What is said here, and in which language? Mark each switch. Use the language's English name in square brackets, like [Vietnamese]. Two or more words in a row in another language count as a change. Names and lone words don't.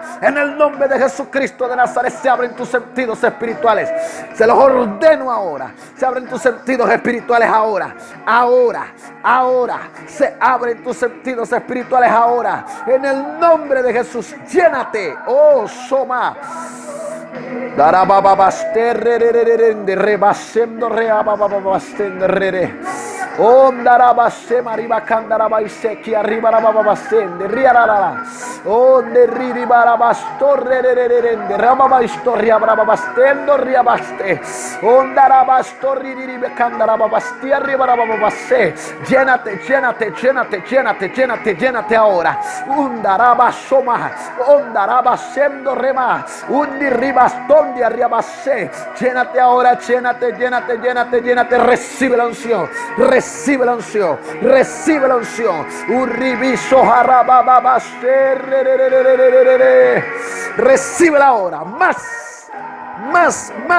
[Spanish] En el nombre de Jesucristo de Nazaret se abren tus sentidos espirituales. Se los ordeno ahora. Se abren tus sentidos espirituales ahora. Se abren tus sentidos espirituales ahora. En el nombre de Jesús, llénate. Oh, Soma. Rebasendo reabababastende. Ondarabase mariba candarabase que arriba rababastende riarara. Onde riribarabastorre rababaistoria brababastendo riabaste. Ondarabastorri ribe candarababasti arriba rababase. Llénate ahora. Undarabasoma. Ondarabasendo rema. Undi ribastondi arriabase. Llénate ahora, llénate. Recibe la unción. Urribiso jarabababaste. Recibe ahora. Más.